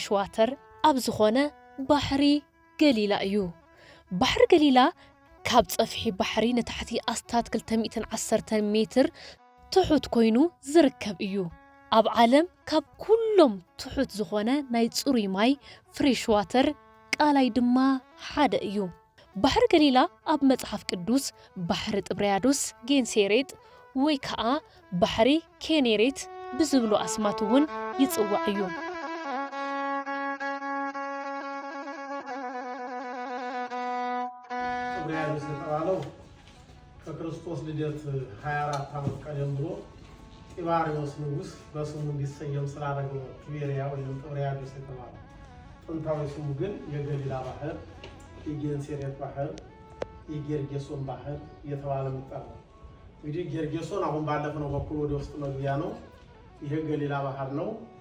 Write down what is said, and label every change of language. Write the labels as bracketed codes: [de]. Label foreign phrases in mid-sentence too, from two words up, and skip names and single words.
[ti] ዋተር ኣብ ዝኾነ ባሕሪ ገሊላ እዩ። ባሕሪ ገሊላ ካብ ፀፍሒ ባሕሪ ንታሕቲ ኣስታት 210 ሜትር ትሑት ኮይኑ ዝርከብ እዩ። ኣብ ዓለም ካብ ኩሎም ትሑት ዝኾነ ናይ ጽሩይ ማይ [en] fresh water [ti] ቃላይ ድማ ሓደ እዩ። ባሕሪ ገሊላ ኣብ መጽሓፍ ቅዱስ ባሕሪ ጥብርያዶስ ጌንሴሬጥ ወይ ከዓ ባሕሪ ኬኔሬት ብዝብሉ ኣስማት እውን ይጽዋዕ እዩ። [am] ጥብርያዶስ የተባለው ከክርስቶስ ልደት 24 ዓመት ቀደም ብሎ ጢባሪዎስ ንጉሥ በስሙ እንዲሰየም ስላደረገው ቲቤሪያ ወይም ጥብርያዶስ የተባለው ጥንታዊ ስሙ ግን የገሊላ ባህር፣ የጌንሴሬት ባህር፣ የጌርጌሶን ባህር እየተባለ የሚጠራው። እንግዲህ ጌርጌሶን አሁን ባለፈው በኩል ወደ ውስጥ መግቢያ ነው። ይሄ ገሊላ ባህር ነው።